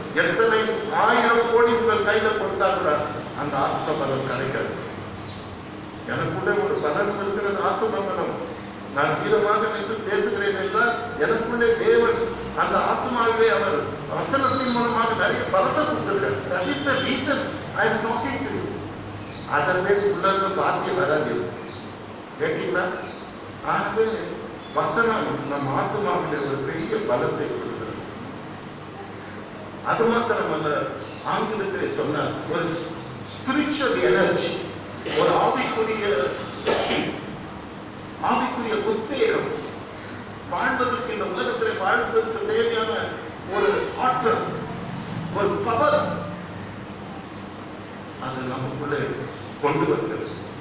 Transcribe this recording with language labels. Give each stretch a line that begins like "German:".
Tamil: எத்தனை 1000 கோடி உங்கள் கையில கொடுத்தா கூட அந்த ஆத்ம பலம் கிடைக்காது. எனக்குள்ளே ஒரு பலம் இருக்கிறது, ஆத்ம பலம். நான் கீதமாக நின்று பேசுகிறேன் என்றால் எனக்குள்ளே தேவன் அந்த ஆத்மாவிலே அவர் வசனத்தின் மூலமாக நிறைய பலத்தை கொடுத்திருக்கார்.
English: That is the reason I am talking to you.
Tamil: Otherwise உள்ள வார்த்தை வராது. கேட்டீங்களா? ஆகவே வசனம் நம் ஆத்மாவிலே ஒரு பெரிய பலத்தை கொடுக்கிறது. அது மாத்திரமல்ல, ஆங்கிலத்திலே சொன்னார் ஒரு ஸ்பிரிச்சுவல் எனர்ஜி, ஒரு ஆவிக்குரிய சக்தி, ஆவிக்குரிய உத்வேகம், வாழ்வதற்கு, இந்த உலகத்தில் வாழ்வதற்கு தேவையான ஒரு ஆற்றல், ஒரு பவர், அது நமக்குள்ளே கொண்டு வருகிறது.